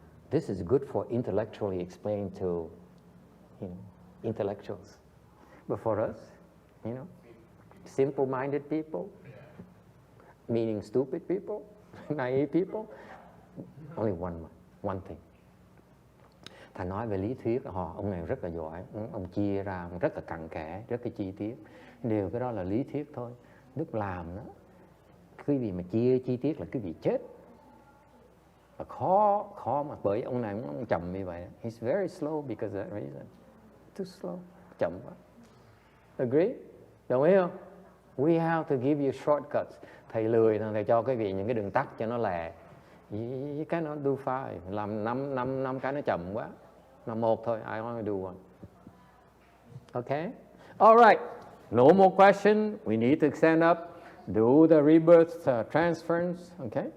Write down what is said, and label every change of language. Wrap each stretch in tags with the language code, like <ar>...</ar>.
<en>This is good for intellectually explained to intellectuals. But for us, You know, simple-minded people, meaning stupid people, naive people. Only one thing.</en> <vi>Thầy nói về lý thuyết, ông này rất là giỏi, ông chia ra rất là cặn kẽ, rất là chi tiết. Điều cái đó là lý thuyết thôi. Lúc làm đó, cái gì mà chia chi tiết là cái gì chết. Và khó mà, bởi ông này ông chậm như vậy.</vi> <en>He's very slow because of that reason. Too slow,</en> <vi>chậm quá.</vi> <en>Agree?</en> <vi>Đồng ý không?</vi> <en>We have to give you shortcuts.</en> <vi>Thầy lười, thầy cho cái vị những cái đường tắt cho nó lẹ.</vi> <en>You cannot do five.</en> <vi>Làm năm cái nó chậm quá. Làm một thôi,</vi> <en>I only do one. Okay? All right. No more question. We need to stand up. Do the rebirth transference. Okay?</en>